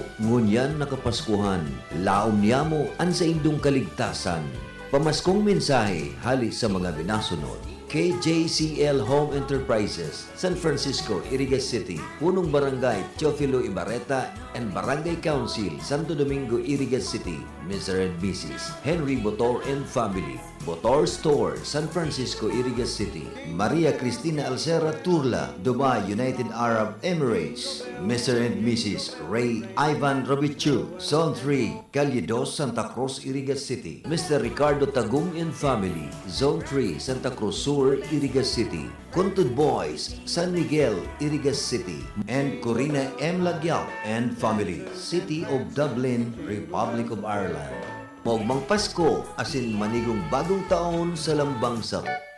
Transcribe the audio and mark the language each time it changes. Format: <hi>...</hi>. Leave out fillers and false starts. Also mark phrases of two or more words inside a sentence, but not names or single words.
<bik>Ngunyan nakapaskuhan, laom niya mo an sa indong kaligtasan. Pamaskong mensahe, hali sa mga binasunod.</bik> <en>KJCL Home Enterprises, San Francisco, Iriga City, Punong Barangay, Teofilo Ibarreta, and Barangay Council, Santo Domingo, Iriga City, Mr. and Mrs. Henry Botor and family. Botor Store, San Francisco, Iriga City. Maria Cristina Alcera Turla, Dubai, United Arab Emirates. Mr. and Mrs. Ray Ivan Robichu, Zone 3, Calle 2, Santa Cruz, Iriga City. Mr. Ricardo Tagum and family, Zone 3, Santa Cruz Sur, Iriga City. Kuntud Boys, San Miguel, Iriga City. And Corina M. Lagyao and family, City of Dublin, Republic of Ireland.</en> <bik>Maugmang Pasko, asin manigong bagong taon sa lambang saro.</bik>